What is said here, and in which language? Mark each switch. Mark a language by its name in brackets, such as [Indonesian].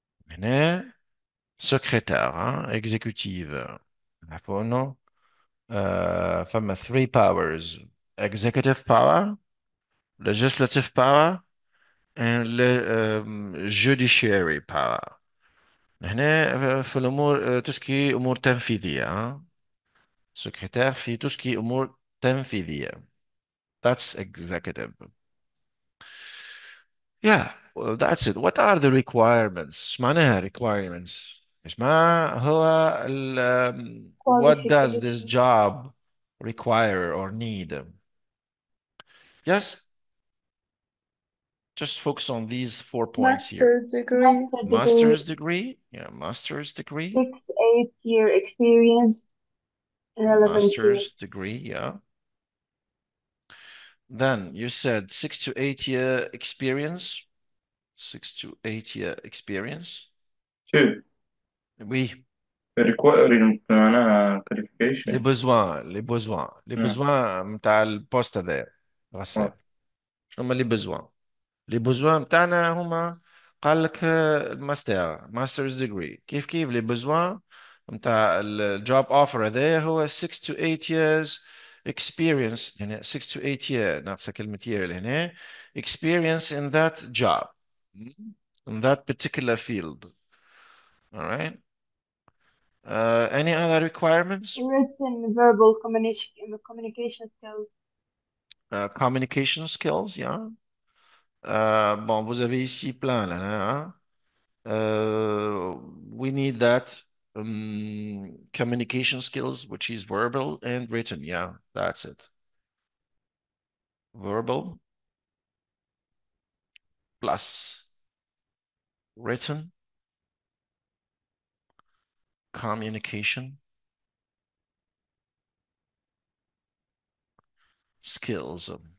[Arabic] هنا [French] secrétaire, hein, exécutive. [Arabic] عفوا. فما [English] three powers: executive power, legislative power, and judiciary power. [Arabic] هنا في الأمور تسكي أمور تنفيذية، ها؟ سكرتير في تسكي أمور تنفيذية. [English] That's executive. Yeah, well, that's it. What are the requirements؟ [Arabic] إيش معناها [English] requirements؟ [Arabic] إيش ما هو [English] what does this qualification, job require or need. Yes, just focus on these 4 points here. master degree, Master degree, Master's degree, yeah, master's degree, 6, 8 year experience in relevant field. master's degree, yeah. Then you said 6 to 8 year experience, 6 to 8 year experience. [Arabic] شو [French] Oui, [English] requiring [Arabic] معناها [French] les qualification. besoins, les besoins, les [Arabic] نعم. [French] besoins [Arabic] متاع البوست هذا غسان. شنو هما [French] les besoins؟ les besoins [Arabic] متاعنا هما قال لك الماستر ماسترز ديجري كيف كيف les besoins متاع الجوب اوفر هذا هو [English] 6 to 8 years experience [Arabic] يعني [English] 6 to 8 year [Arabic] ناقصة كلمة year هنا [English] experience in that job in that particular field. All right. Any other requirements? Written, verbal communication skills. Communication skills, yeah. [French] Bon, vous avez ici plein là, hein? [English] We need that communication skills, which is verbal and written. Yeah, that's it. Verbal plus written communication skills.